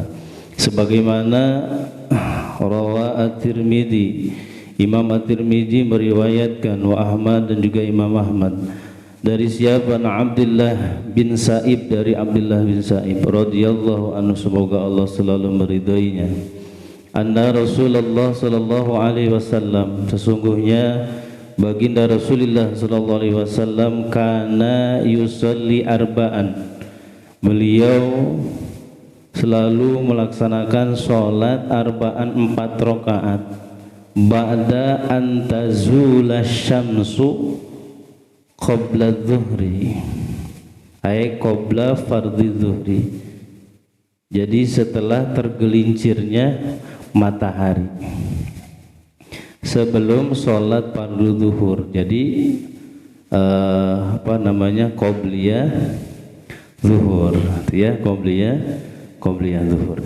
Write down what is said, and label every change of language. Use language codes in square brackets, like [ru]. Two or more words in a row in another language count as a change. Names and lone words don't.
[id] Sebagaimana rawa at-Tirmidzi, Imam at-Tirmidzi meriwayatkan, wa Ahmad dan juga Imam Ahmad, dari siapa? Abdullah bin Sa'ib, dari Abdullah bin Sa'ib [ar] رضي الله عنه, [id] semoga Allah selalu meridainya. [ar] أن رسول الله صلى الله عليه وسلم, [id] sesungguhnya baginda Rasulullah [ar] صلى الله عليه وسلم كان يصلي أربعا, [id] beliau selalu melaksanakan sholat arba'an 4 rakaat [ar] بعد أن تزول الشمس قبل الظهر أي قبل فرض الظهر. [id] Jadi setelah tergelincirnya matahari, sebelum sholat fardu zuhur. Jadi qobliyah zuhur ya, qobliyah zuhur.